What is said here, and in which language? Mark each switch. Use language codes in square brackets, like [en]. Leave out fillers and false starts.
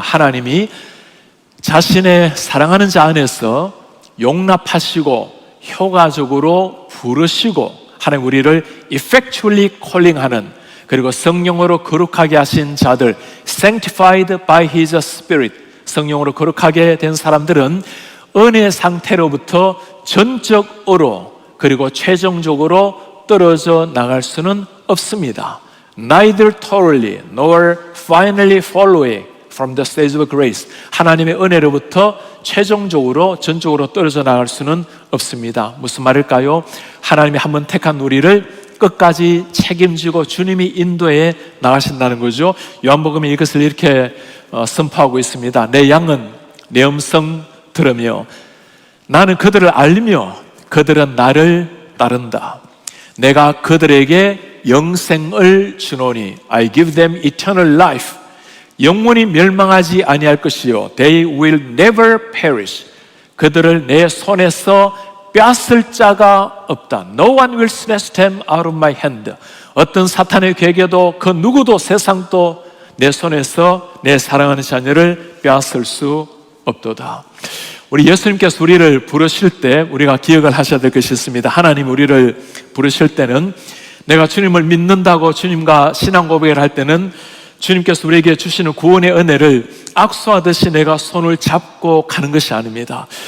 [ko] 하나님이 자신의 사랑하는 자 안에서 용납하시고 효과적으로 부르시고 하나님 우리를 [en] effectually calling [ko] 하는, 그리고 성령으로 거룩하게 하신 자들, [en] sanctified by His Spirit, [ko] 성령으로 거룩하게 된 사람들은 은혜 상태로부터 전적으로 그리고 최종적으로 떨어져 나갈 수는 없습니다. [en] Neither totally nor finally following from the stage of grace. [ko] 하나님의 은혜로부터 최종적으로 전적으로 떨어져 나갈 수는 없습니다. 무슨 말일까요? 하나님이 한번 택한 우리를 끝까지 책임지고 주님이 인도해 나가신다는 거죠. 요한복음이 이것을 이렇게 선포하고 있습니다. 내 양은 내 음성 들으며 나는 그들을 알며 그들은 나를 따른다. 내가 그들에게 영생을 주노니 [en] I give them eternal life. [ko] 영원히 멸망하지 아니할 것이요 [en] They will never perish. [ko] 그들을 내 손에서 빼앗을 자가 없다. [en] No one will snatch them out of my hand. [ko] 어떤 사탄의 괴계도 그 누구도 세상도 내 손에서 내 사랑하는 자녀를 빼앗을 수 없도다. 우리 예수님께서 우리를 부르실 때 우리가 기억을 하셔야 될 것이 있습니다. 하나님 우리를 부르실 때는, 내가 주님을 믿는다고 주님과 신앙 고백을 할 때는 주님께서 우리에게 주시는 구원의 은혜를 악수하듯이 내가 손을 잡고 가는 것이 아닙니다.